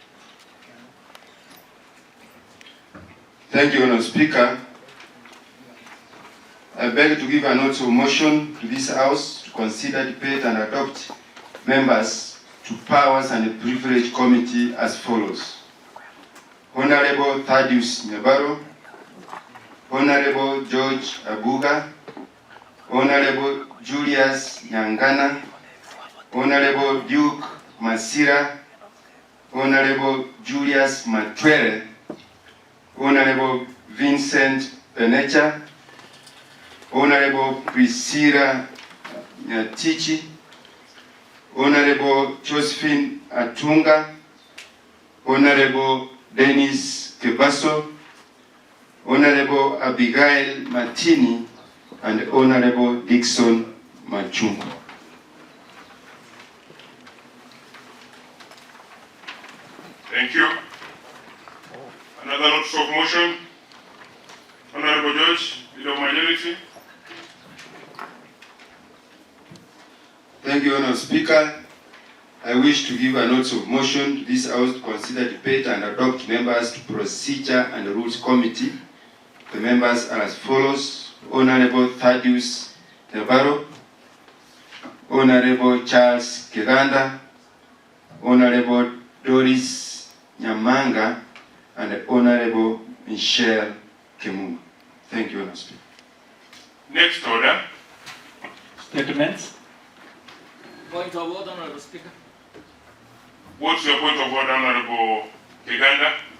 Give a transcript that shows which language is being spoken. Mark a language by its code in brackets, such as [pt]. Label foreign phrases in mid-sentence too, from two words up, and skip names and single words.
[en] Thank you, Honorable Speaker. I beg to give a note of motion to this House to consider, debate, and adopt members to Powers and Privilege Committee as follows. Honorable Nyabaro, Honorable George Abuga, Honorable Julius Nyangana, Honorable Duke Masira, Honorable Julius Matwere, Honorable Vincent Penecha, Honorable Priscilla Nyatichi, Honorable Josephine Atunga, Honorable Dennis Kebaso, Honorable Abigail Martini, and Honorable Dixon Machungu. Thank you. Another note of motion. Honorable Judge, Leader of Majority. Thank you, Honorable Speaker. I wish to give a notice of motion to this House to consider, debate, and adopt members to Procedure and Rules Committee. The members are as follows: Honorable Thaddeus Nyabaro, Honorable Charles Keganda, Honorable Doris Nyamanga, and Honorable Michelle Kemunga. Thank you, Honorable Speaker. Next order. Statements. Point of order, Honorable Speaker. What's your point of order, Honorable Keganda?